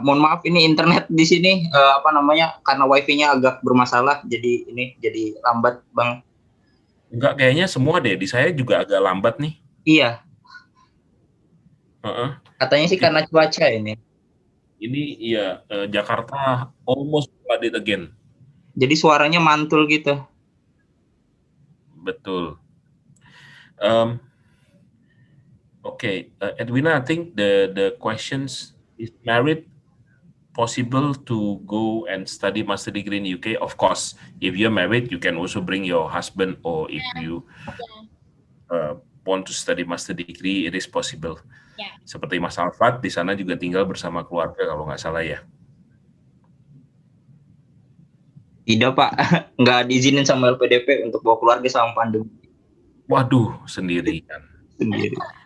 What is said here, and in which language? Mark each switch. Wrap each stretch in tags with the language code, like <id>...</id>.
<id>Mohon maaf ini internet di sini karena wifi-nya agak bermasalah, jadi ini jadi lambat, Bang. Enggak, kayaknya semua deh. Di saya juga agak lambat nih. Iya. Katanya sih karena cuaca ini. Ini iya,</id> <en>Jakarta almost flooded again.</en> <id>Jadi suaranya mantul gitu. Betul.</id> <en>Okay, Edwina, I think the questions is married possible to go and study master degree in UK? Of course, if you're married, you can also bring your husband, or if you want to study master degree, it is possible. Yeah.</en> <id>Seperti Mas Alfat, di sana juga tinggal bersama keluarga kalau nggak salah ya. Tidak, Pak. Nggak diizinin sama LPDP untuk bawa keluarga sama pandemi. Waduh, sendirian. Sendiri.</id>